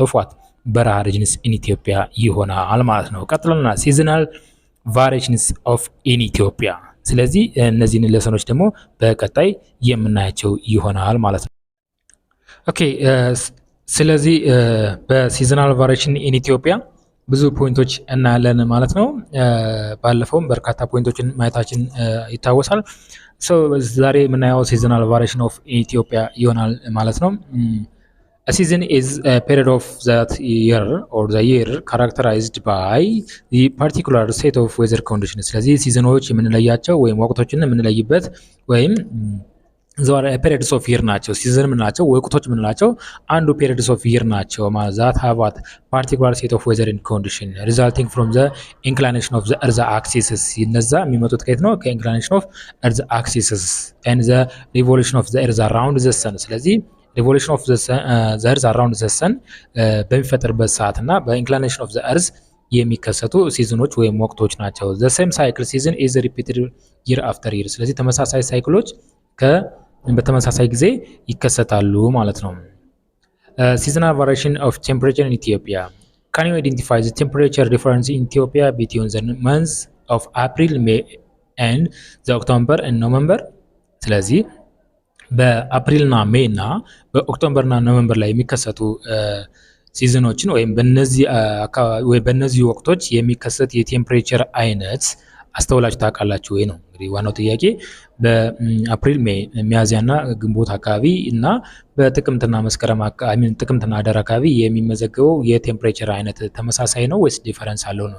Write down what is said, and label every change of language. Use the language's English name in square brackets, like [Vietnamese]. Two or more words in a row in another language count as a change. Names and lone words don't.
[English] of what [Amharic] በረሃ [English] regions in Ethiopia [Amharic] ይሆናል ማለት ነው። ቀጥለና [English] seasonal variations of in Ethiopia [Amharic] ስለዚህ እነዚህን ሌሰኖች ደግሞ በቀጣይ የምናያቸው ይሆናል ማለት ነው። ኦኬ ስለዚህ በሲዝናል [English] variation in Ethiopia [Amharic] ብዙ ፖይንቶች እናያለን ማለት ነው። ባለፈውም በርካታ ፖይንቶችን ማየታችን ይታወሳል። ዛሬ የምናየው [English] seasonal variation of Ethiopia [Amharic] ይሆናል ማለት [English] ነው። A season is a period of that year or the year characterized by the particular set of weather conditions [Amharic] ስለዚህ ሲዝኖች የምንለያቸው ወይም ወቅቶችን የምንለይበት ወይም ዘዋር [English] periods of year [Amharic] ናቸው። ሲዝን የምንላቸው ወቅቶች የምንላቸው አንዱ [English] periods of year [Amharic] ናቸው ማለት [English] that have what particular set of weather and condition resulting from the inclination of the earth axis [Amharic] እነዛ የሚመጡት ከየት ነው? [English] ከinclination of earth axis and the revolution of the earth around the sun ስለዚህ revolution of the earth around the sun [Amharic] በሚፈጠርበት ሰዓት እና [English] በinclination of the earth [Amharic] የሚከሰቱ ሲዝኖች ወይም ወቅቶች ናቸው። [English] the same cycle season is repeated year after year [Amharic] ስለዚህ ተመሳሳይ ሳይክሎች በተመሳሳይ ጊዜ ይከሰታሉ ማለት ነው። [English] seasonal variation of temperature in Ethiopia can you identify the temperature difference in Ethiopia between the months of April, May and the October and November [Amharic] ስለዚህ በአፕሪልና ሜይ እና በኦክቶበርና ኖቬምበር ላይ የሚከሰቱ ሲዝኖችን ወይም በእነዚህ ወቅቶች የሚከሰት የቴምፕሬቸር አይነት አስተውላችሁ ታውቃላችሁ ወይ ነው እንግዲህ ዋናው ጥያቄ። በአፕሪል ሜይ ሚያዝያና ግንቦት አካባቢ እና በጥቅምትና መስከረም አካባቢ ጥቅምትና ህዳር አካባቢ የሚመዘገበው የቴምፕሬቸር አይነት ተመሳሳይ ነው ወይስ ዲፈረንስ አለው ነው?